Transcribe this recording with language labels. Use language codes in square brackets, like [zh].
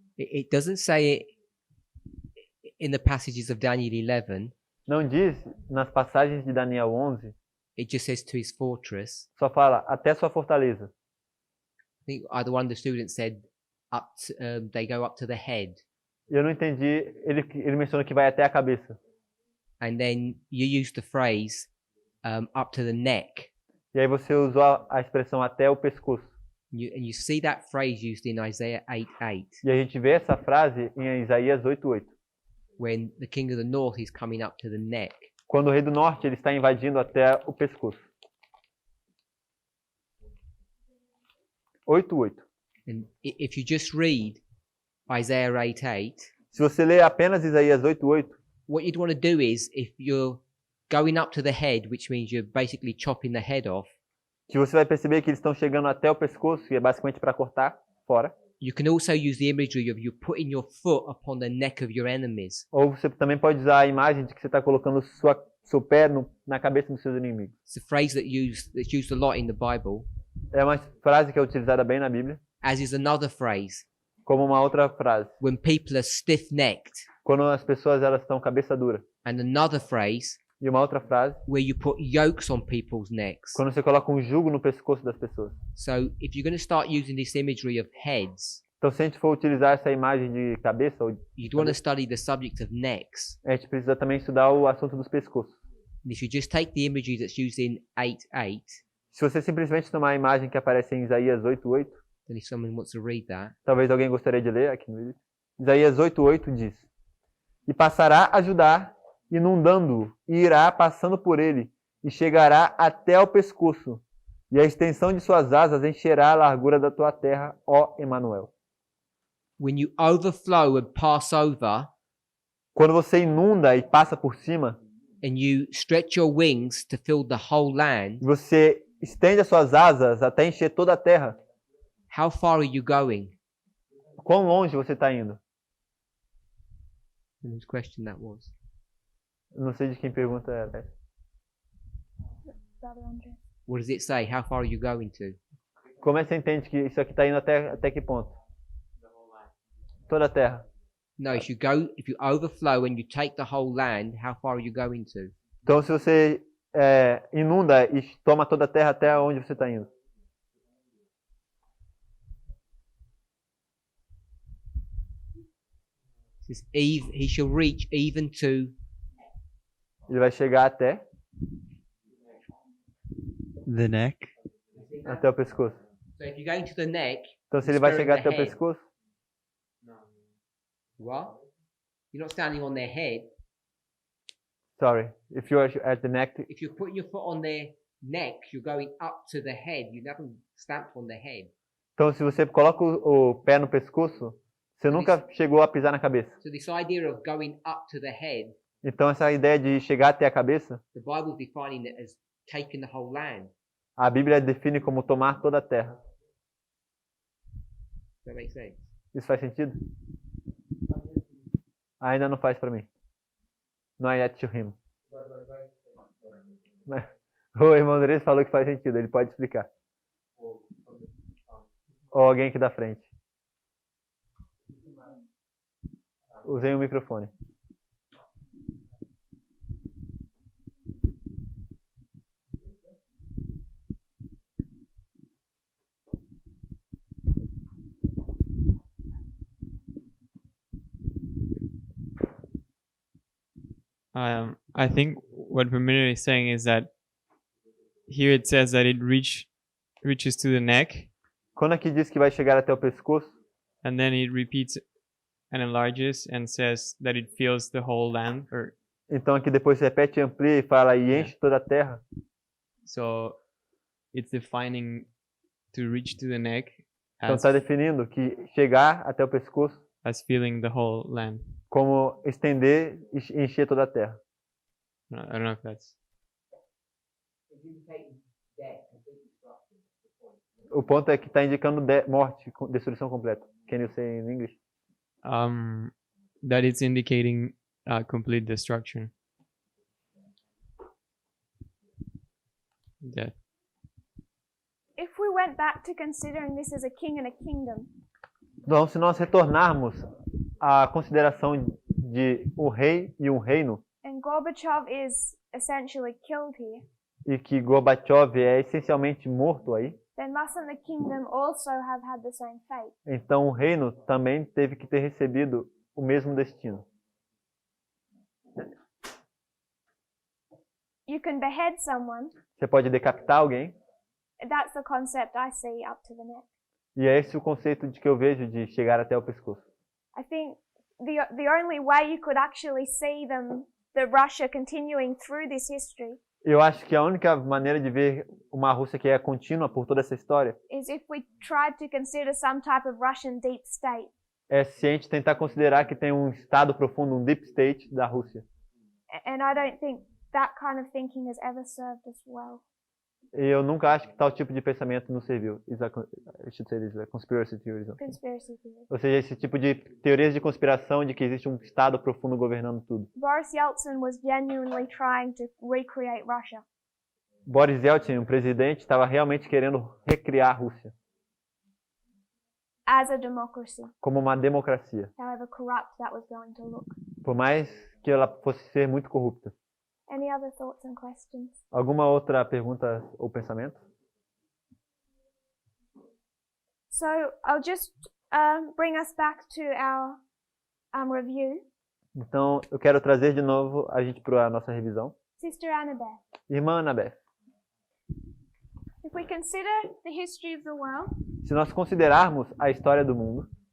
[en] it doesn't say it in the passages of Daniel 11. [pt] não diz nas passagens de Daniel 11, [en] It just says to his fortress. [pt] só fala até sua fortaleza. [en] I think either one of the students said up to, they go up to the head, [pt] E eu não entendi, ele menciona que vai até a cabeça. [en] and then you use the phrase up to the neck. [pt] E aí você usou a expressão até o pescoço. [en] And you see that phrase used in Isaiah 8:8, [pt] E a gente vê essa frase em Isaías 8:8. [en] when the king of the north is coming up to the neck. [pt] Quando o rei do norte ele está invadindo até o pescoço. [en] 8:8. And if you just read Isaiah 8:8, [pt] Se você ler apenas Isaías 8:8, [en] what you'd want to do is, if you're going up to the head, which means you're basically chopping the head off, [pt] que você vai perceber que eles estão chegando até o pescoço, e é basicamente para cortar fora. [en] you can also use the imagery of you putting your foot upon the neck of your enemies. [pt] Ou você também pode usar a imagem de que você está colocando seu pé na cabeça dos seus inimigos. [en] It's a phrase that's used a lot in the Bible, [pt] É uma frase que é utilizada bem na Bíblia, [en] as is another phrase [pt] como uma outra frase. [en] when people are stiff-necked, [pt] Quando as pessoas elas estão cabeça dura. [en] and another phrase [pt] E uma outra frase, [en] where you put yokes on people's necks. [pt] quando você coloca um jugo no pescoço das pessoas. [en] So if you're going to start using this imagery of heads, [pt] Então, se a gente for utilizar essa imagem de cabeça, [en] you'd want to study the subject of necks. [pt] a gente precisa também estudar o assunto dos pescoços. [en] And if you just take the imagery that's used in 8:8, [pt] Se você simplesmente tomar a imagem que aparece em Isaías 8:8, [en] then if someone wants to read that, [pt] talvez alguém gostaria de ler aqui no vídeo. Isaías 8:8 diz: E passará a Judá, inundando-o, e irá passando por ele, e chegará até ao pescoço, e a extensão de suas asas encherá a largura da tua terra, ó Emanuel. [en] when you overflow and pass over, [pt] Quando você inunda e passa por cima, [en] and you stretch your wings to fill the whole land, [pt] você estende as suas asas até encher toda a terra. [en] how far are you going? [pt] Quão longe você está indo? [en] And whose question that was? [pt] Não sei de quem pergunta é essa. [en] Brother Andre. What does it say? How far are you going to? [pt] Como é que você entende que isso aqui está indo até que ponto? Toda a terra. [en] No, if you overflow and you take the whole land, how far are you going to? [pt] Então, se você inunda e toma toda a terra, até onde você está indo? [en] It says, he shall reach even to [pt] Ele vai chegar até [en] The neck. [pt] o pescoço. [en] So if you're going to the neck, [pt] Então, se ele vai [en] Spare [pt] chegar [en] the [pt] até o [en] head. [pt] pescoço, [en] what? You're not standing on their head. sorry, if you are at the neck, If you're putting your foot on their neck, you're going up to the head. You haven't stamped on the head. [pt] então se você coloca o pé no pescoço, você nunca chegou a pisar na cabeça. [en] So this idea of going up to the head, [pt] Então, essa ideia de chegar até a cabeça, [en] the Bible's defining it as taking the whole land. [pt] a Bíblia define como tomar toda a terra. [en] Does that make sense? [pt] Isso faz sentido? Ainda não faz para mim. [en] Not yet to him. [pt] O irmão Andrés falou que faz sentido, ele pode explicar. Ou alguém aqui da frente. Usei o microfone. [en] I think what Ramiro is saying is that here it says that it reaches to the neck, [pt] Quando aqui diz que vai chegar até o pescoço, [en] and then it repeats and enlarges and says that it fills the whole land. Or [pt] então aqui depois repete, amplia e fala e enche toda a terra. [en] so, it's defining to reach to the neck [pt] Então [en] as, [pt] está definindo que chegar até o pescoço [en] as filling the whole land. [pt] como estender e encher toda a terra. [en] I don't know if that's [pt] O ponto é que está indicando morte, destruição completa. [en] Can you say in English? that it's indicating complete destruction. Death. if we went back to considering this as a king and a kingdom, [pt] Então, se nós retornarmos à consideração de um rei e um reino, [en] and Gorbachev is essentially killed here, [pt] e que Gorbachev é essencialmente morto aí, [en] then mustn't the kingdom also have had the same fate? [pt] então o reino também teve que ter recebido o mesmo destino. [en] You can behead someone. [pt] Você pode decapitar alguém, [en] That's the concept I see up to the neck. [pt] e é esse o conceito de que eu vejo de chegar até o pescoço. [en] I think the only way you could actually see the Russia continuing through this history [pt] Eu acho que a única maneira de ver uma Rússia que é contínua por toda essa história [en] is if we tried to consider some type of Russian deep state. [pt] é se a gente tentar considerar que tem um estado profundo, um deep state da Rússia. [en] And I don't think that kind of thinking has ever served us well. [pt] E eu nunca acho que tal tipo de pensamento nos serviu. [en] I should say this, conspiracy theories. Conspiracy theory. [pt] Ou seja, esse tipo de teorias de conspiração de que existe um estado profundo governando tudo. [en] Boris Yeltsin was genuinely trying to recreate Russia. [pt] Boris Yeltsin, o presidente, estava realmente querendo recriar a Rússia [en] As a democracy, [pt] como uma democracia, [en] however corrupt that was going to look. [pt] por mais que ela fosse ser muito corrupta. [en] Any other thoughts and questions? [pt] Alguma outra pergunta ou pensamento? [en] So I'll just bring us back to our review. [pt] Então, eu quero trazer de novo a gente para a nossa revisão. [en] Sister Annabeth, [pt] Irmã Annabeth, [en] if we consider the history of the world, [pt] se nós considerarmos a história do mundo,